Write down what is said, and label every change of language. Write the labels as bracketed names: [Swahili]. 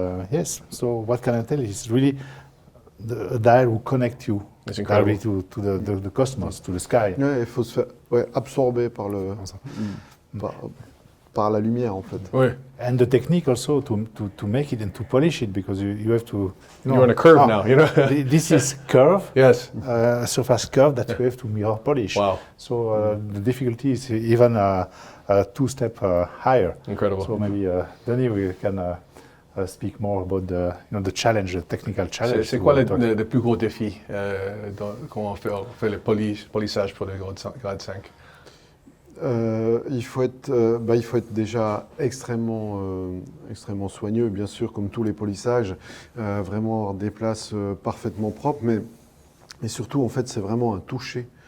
[English] Yes. So what can I tell you? It's really a dial will connect you It's incredible. directly to the cosmos, to the sky. [French] Ouais, il faut se faire absorber par par la lumière en fait. Oui. [English] And the technique also to make it and to polish it, because you have to. You're on a curve now, you know. This is curve. Yes. Surface curve that you have to mirror polish. Wow. So the difficulty is even 2 steps higher. Incredible. So maybe Denis, we can speak more about the challenge, the technical challenge. [French] C'est quoi le plus gros défi quand on fait le polissage pour le grade 5? Il faut être déjà extrêmement soigneux, bien sûr, comme tous les polissages, vraiment avoir des places parfaitement propres, mais surtout, en fait, c'est vraiment un toucher.